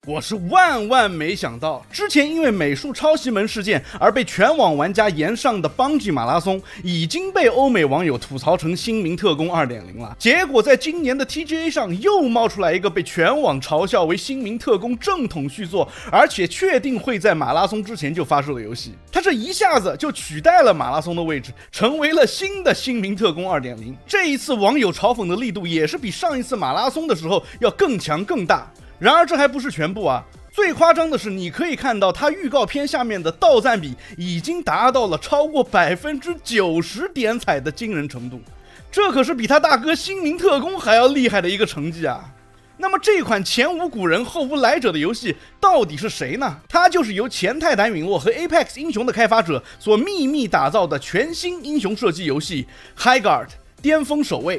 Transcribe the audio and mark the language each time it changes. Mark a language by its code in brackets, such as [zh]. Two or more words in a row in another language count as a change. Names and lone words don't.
[zh] 我是萬萬沒想到，之前因為美術抄襲門事件而被全網玩家炎上的邦吉馬拉松，已經被歐美網友吐槽成《新名特工 2.0》了。結果在今年的 TGA 上又冒出來一個被全網嘲笑為《新名特工》正統續作，而且確定會在馬拉松之前就發售的遊戲。它這一下子就取代了馬拉松的位置，成為了新的《新名特工 2.0》。這一次網友嘲諷的力度也是比上一次馬拉松的時候要更強更大。然而這還不是全部啊！最誇張的是，你可以看到它預告片下面的到讚比已經達到了超過90%點彩的驚人程度，這可是比他大哥《新名特工》還要厲害的一個成績啊！那麼這款前無古人後無來者的遊戲到底是誰呢？它就是由前泰坦隕落和 Apex 英雄的開發者所秘密打造的全新英雄射擊遊戲 Highguard 巔峰守衛。